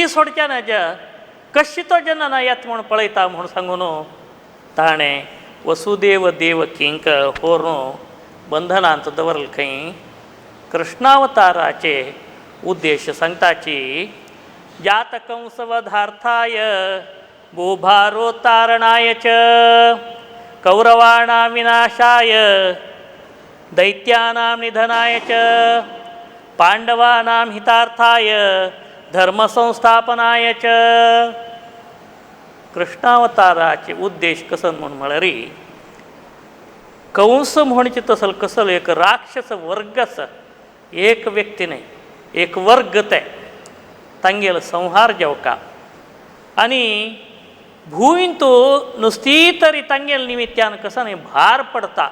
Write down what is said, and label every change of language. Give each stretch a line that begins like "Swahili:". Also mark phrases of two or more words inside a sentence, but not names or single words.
Konkani: सोडच्या नाज्या कशी तो जेन्ना येत म्हूण पळयता म्हूण सांगून ताणें वसुदेव देवकींक व्हरून बंधनांत दवरलें खंय कृष्णावताराचे उद्देश सांगताची जात
Sanskrit: कंसवधार्थाय भूभारो तारणाय च कौरवाणां विनाशाय दैत्यानां निधनाय च पांडवानां हितार्थाय धर्मसंस्थापनाय च
Konkani: कृष्णावताराचे उद्देश कसन म्हूण म्हळ्यार कंस म्हणचे तसल कसल एक राक्षस वर्गस एक व्यक्ती न्हय एक वर्ग ते तांगेलो संहार जेवका आनी भूंयतू नुस्ती तरी तांगेल निमित्यान कसो न्ही भार पडता